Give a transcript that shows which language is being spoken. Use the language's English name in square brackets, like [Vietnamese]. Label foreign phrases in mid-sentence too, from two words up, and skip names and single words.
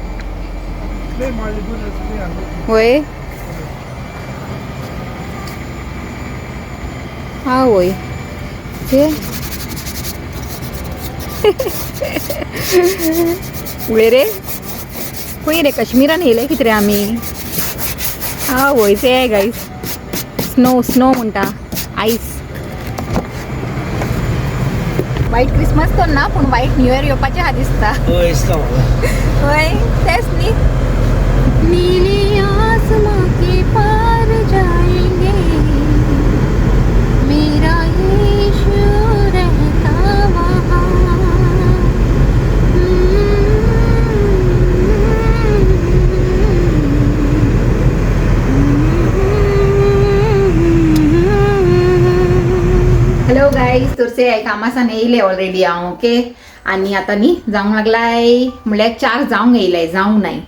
[Konkani] होय हा होय ते उळे रे खंय रे काश्मीरान येयले कितें रे आमी. हा होय ते गाईज. [English] snow snow [Konkani] म्हणटा आईस. [English] white Christmas [Konkani] तर ना पूण [English] white New Year [Konkani] येवपाचें हा दिसता. होय तेच न्ही. [Hindi] नीले आसमां के पार जाएंगे मेरा यीशु रहता वहाँ. [English] hello guys, [Konkani] तर से कामासान येयले ऑलरेडी हांव. ओके, आनी आतां न्ही जावंक लागलाय. म्हणल्यार 4 जावंक येयलाय, जावंक नाय.